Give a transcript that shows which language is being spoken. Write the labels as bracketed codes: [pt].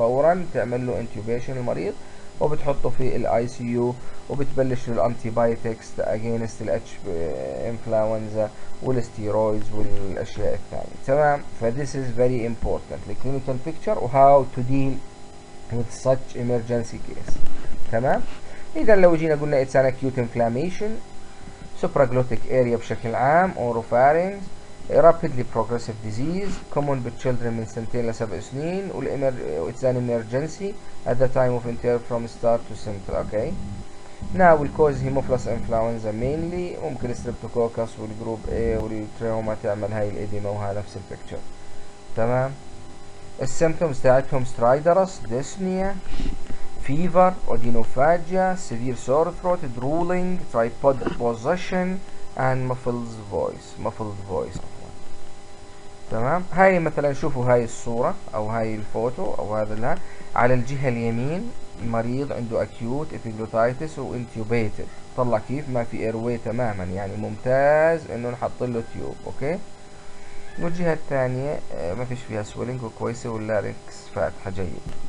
[ar] فورا تعمل له انتيوبيشن المريض وبتحطه في الاي سي يو، وبتبلش له الانتي بايوتكس اجينست الاتش انفلونزا والستيرويدز والاشياء الثانيه. [en] تمام، فذيس is very important الكلينيكال بيكتشر وهاو to deal with such emergency case. تمام، [ar] اذا لو جينا قلنا [en] it's an acute inflammation supraglottic area بشكل عام oropharynx rapidly progressive disease common بالchildren من 2 ل 7 سنين it's an emergency at the time of entry from start to symptom. [ar] okay, now will cause hemophilus influenza mainly، ممكن streptococcus والجروب A والتراوما تعمل هاي الإديمة، وهذا نفس البيكتشر. تمام، السيمتومز تاعتهم [en] stridorous, dyspnea, fever, odynophagia, severe sore throat, drooling, tripod position and muffled voice. [ar] تمام، هاي مثلا شوفوا هاي الصورة او هاي الفوتو او هذا لها على الجهة اليمين مريض عنده [en] acute epiglottitis [ar] وانتيوبيتد، طلع كيف ما في ايروي تماما، يعني ممتاز انه نحط له تيوب. اوكي، والجهة الثانية ما فيش فيها سويلنج وكويسة واللاركس فاتحة جيد.